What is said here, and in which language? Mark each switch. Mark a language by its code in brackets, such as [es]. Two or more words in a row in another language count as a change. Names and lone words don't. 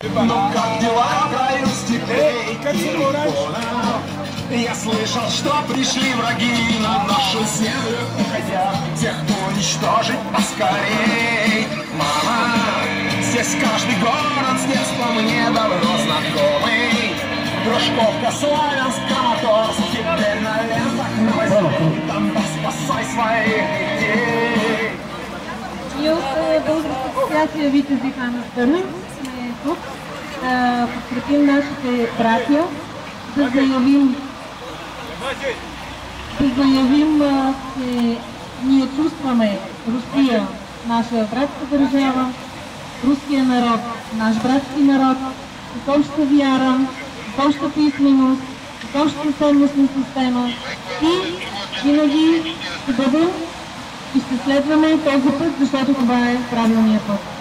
[ru] Ну как дела в краю степей? Я слышал, что пришли враги на нашу землю, хотят тех уничтожить поскорей. Мама, здесь каждый город с детства мне давно знакомый. Дружковка, Славянск, Краматорск, теперь на лентах новостей. Донбасс, спасай своих детей. [bg] Ние от Българска асоциация Витези Хан Търнов сме тук да подкрепим нашите братя, да заявим, че ние чувстваме Русия, наша братска държава, руския народ, наш братски народ, с обща вяра, с обща писменост, с обща ценностна система и винаги ще бъдем и ще следваме този път, защото това е правилният път.